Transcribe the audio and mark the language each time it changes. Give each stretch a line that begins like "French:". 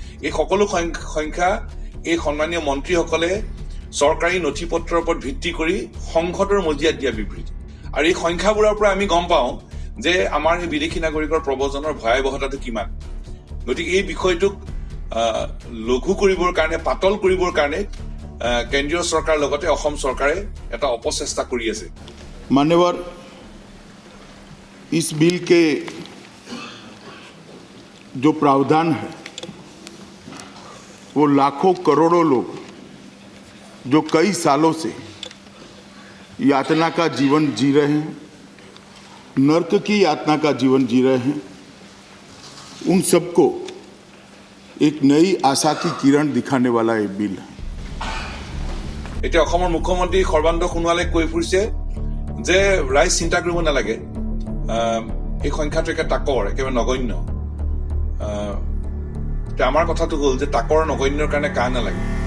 Assamese: এই সকলো সংখ্যা এই সন্মানীয় মন্ত্ৰীসকলে চৰকাৰী নথি পত্ৰৰ ওপৰত ভিত্তি কৰি সংসদৰ মজিয়াত দিয়া বিবৃতি। আৰু এই সংখ্যাবোৰৰ পৰা আমি গম পাওঁ যে আমাৰ এই বিদেশী নাগৰিকৰ প্ৰব্ৰজনৰ ভয়াৱহতাটো কিমান। গতিকে এই বিষয়টোক লঘু কৰিবৰ কাৰণে, পাতল কৰিবৰ কাৰণে কেন্দ্ৰীয় চৰকাৰৰ লগতে অসম চৰকাৰে এটা অপচেষ্টা কৰি আছে।
Hindi: मान्यवर, इस बिल के जो प्रावधान है वो लाखों करोड़ों लोग जो कई सालों से यातना का जीवन जी रहे हैं, नर्क की यातना का जीवन जी रहे हैं, उन सबको एक नई आशा की किरण दिखाने वाला ये बिल है।
Assamese: এতিয়া অসমৰ মুখ্যমন্ত্ৰী সৰ্বানন্দ সোণোৱালে কৈ ফুৰিছে যে ৰাইজ চিন্তা কৰিব নালাগে, এই সংখ্যাটো একে তাকৰ, একেবাৰে নগণ্য। আমাৰ কথাটো হ'ল যে তাকৰ নগণ্যৰ কাৰণে কা নালাগে।